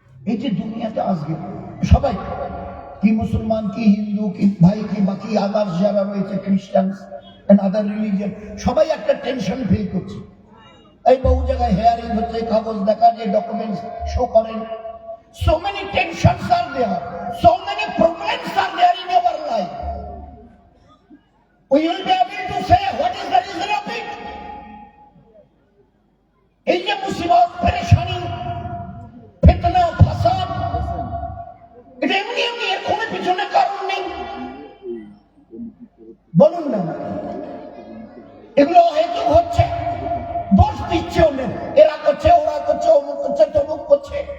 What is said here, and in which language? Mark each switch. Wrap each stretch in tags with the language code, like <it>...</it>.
<bn>এই যে দুনিয়াতে আজকে সবাই, কি মুসলমান, কি হিন্দু, কি ভাই, কি বাকি আদার্স যারা রয়েছে, খ্রিস্টান এন্ড আদার রিলিজিয়ন, সবাই একটা টেনশন ফিল করছে। এই বহু জায়গায় হেয়ারিং হচ্ছে, কাগজ দেখা, যে ডকুমেন্টস শো করেন।</bn> <en>So many tensions are there, so many problems are there in our life. We will be able to say what is the reason of it.</en> <bn>এই যে মুসিবত, পেরেশানি, ফিতনা, ফাসাদ, এটা এমনি এমনি, এর কোনো পিছনে কারণ নেই। বলুন না, এগুলো হয়তো হচ্ছে, দোষ দিচ্ছে অন্যের, এরা করছে, ওরা করছে, অমুক করছে, তমুক করছে।</bn>